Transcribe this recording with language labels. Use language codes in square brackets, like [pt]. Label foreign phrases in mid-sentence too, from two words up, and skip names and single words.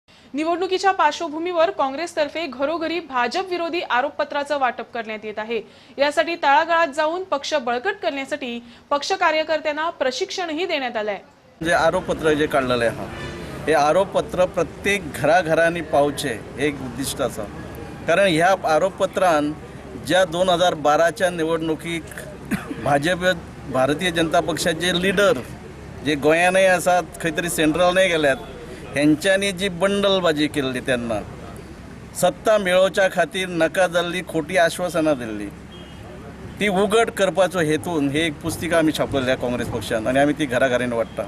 [mr] निवडणुकीच्या पार्श्वभूमीवर काँग्रेसतर्फे घरोघरी भाजप विरोधी आरोपपत्राचं वाटप करण्यात येत आहे। यासाठी तळागाळात जाऊन पक्ष बळकट करण्यासाठी पक्ष कार्यकर्त्यांना प्रशिक्षणही देण्यात आलंय। [kok] जे आरोपपत्र जे काढलेले हा हे आरोपपत्र प्रत्येक घराघरांनी पावचे एक उद्दिष्ट आसा। कारण ह्या आरोपपत्रान ज्या 2012च्या निवडणुकीक भाजप भारतीय जनता पक्षाचे लीडर जे गोंयानय आसात खंय तरी सेंट्रलने गेल्यात हेंच्यांनी जी बंडलबाजी केल्ली त्यांना सत्ता मेळोवच्या खातीर नाका जाल्ली खोटी आश्वासनां दिल्ली ती उघड करपाचो हेतून हे एक पुस्तिका आमी छापलेली काँग्रेस पक्षान आणि आमी ती घराघरांनी वाटता।